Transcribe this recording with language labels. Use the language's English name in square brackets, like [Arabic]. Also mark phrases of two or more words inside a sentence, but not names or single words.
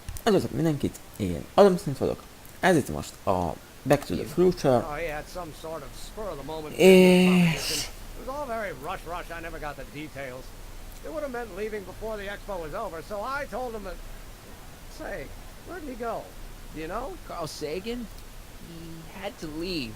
[Hungarian] Üdvözlök mindenkit, én Adam Smith vagyok. Ez itt most a Back to the Future. [English] Oh, he had some sort of spur of the moment [Hungarian] És... [English] It was all very rush. I never got the details. It would have meant leaving before the expo was over, so I told him that... Say, where did he go? Do you know? Carl Sagan? He had to leave.